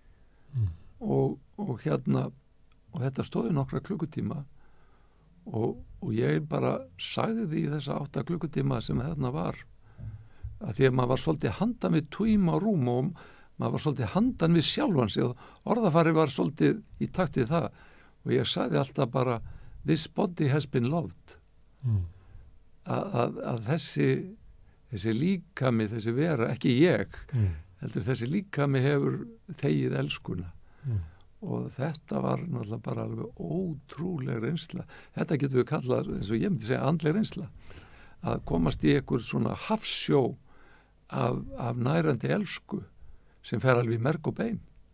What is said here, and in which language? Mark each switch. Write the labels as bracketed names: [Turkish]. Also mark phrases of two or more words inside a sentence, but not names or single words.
[Icelandic] og hérna og þetta stóði nokkra klukkutíma og ég bara sagði í þessa 8 klukkutíma sem þarna var að því að maður var svolítið handan við tíma og rúm og maður var svolítið handan við sjálfan sig og orðafari var svolítið í takt við það og ég sagði alltaf bara [English] this body has been loved [Icelandic] að þessi líkami, þessi vera, ekki ég heldur þessi líkami hefur þegið elskuna og þetta var náttúrulega bara alveg ótrúleg reynsla. Þetta getur við kallað, eins og ég myndi segja, andleg reynsla að komast í einhver svona hafsjó af nærandi elsku sem fer alveg í merg og bein.